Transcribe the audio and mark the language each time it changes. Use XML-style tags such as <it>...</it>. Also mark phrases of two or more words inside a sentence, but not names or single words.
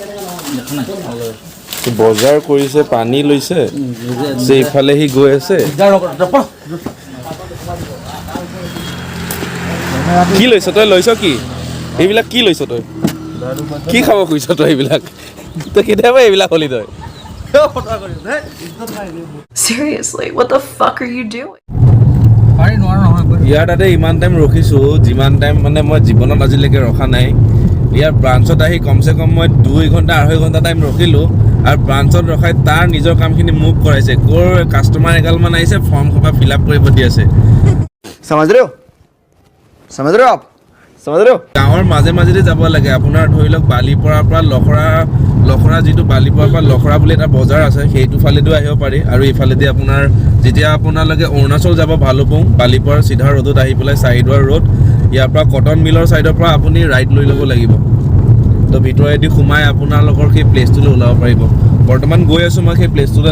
<as>বজাৰ কৰিছে পানী লৈছে ইফালে সি গৈ আছে কি লৈছ তই লৈছ কি এইবিলাক কি লৈছ তই কি খাব খুজিছ তই এইবিলাক তই কেতিয়াবা এইবিলাক হলি তই</as> <en>Seriously, what the fuck are you doing?</en> <as>ইয়াৰ তাতে ইমান টাইম ৰখিছোঁ যিমান টাইম মানে মই জীৱনত আজিলৈকে ৰখা নাই ইয়াৰ ব্ৰাঞ্চত আহি কমচে কম মই 2 ঘণ্টা 2.5 ঘণ্টা টাইম ৰখিলোঁ আৰু ব্ৰাঞ্চত ৰখাই তাৰ নিজৰ কামখিনি মুভ কৰাইছে ক'ৰ কাষ্টমাৰ এগালমান আহিছে ফৰ্ম খোপা</as> <en>fill up</en> <as>কৰিব দি আছে</as> <hi>समझ रहे हो आप</hi> <as>গাঁৱৰ মাজে মাজেদি যাব লাগে আপোনাৰ ধৰি লওক বালিপৰাৰ পৰা লখৰা যিটো বালিপৰাৰ পৰা লখৰা বুলি এটা বজাৰ আছে সেইটো ফালেদিও আহিব পাৰি আৰু ইফালেদি আপোনাৰ যেতিয়া আপোনালোকে অৰুণাচল যাব ভালুকপুং বালিপৰাৰ চিধা ৰোডত আহি পেলাই চাৰিদুৱাৰ ৰোড ইয়াৰ পৰা কটন মিলৰ চাইডৰ পৰা আপুনি ৰাইট লৈ ল'ব লাগিব তো ভিতৰেদি সোমাই আপোনালোকৰ সেই প্লেচটোলৈ ওলাব পাৰিব বৰ্তমান গৈ আছোঁ মই সেই প্লেচটোলৈ</as>